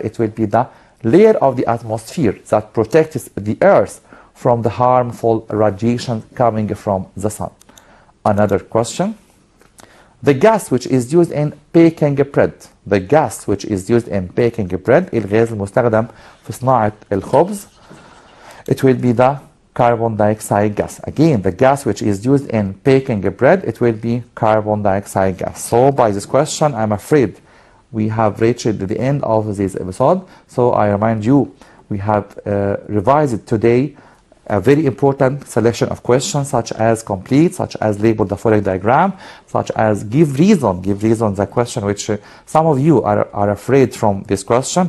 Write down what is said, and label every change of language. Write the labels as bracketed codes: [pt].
[en] It will be the layer of the atmosphere that protects the earth from the harmful radiation coming from the sun. Another question. The gas which is used in baking bread. The gas which is used in baking bread. [ar] الغاز المستخدم في صناعة الخبز. [en] It will be the carbon dioxide gas. Again, the gas which is used in baking bread, it will be carbon dioxide gas. So by this question, I'm afraid we have reached the end of this episode. So I remind you, we have revised today a very important selection of questions, such as complete, such as label the following diagram, such as give reason the question, which some of you are afraid from this question.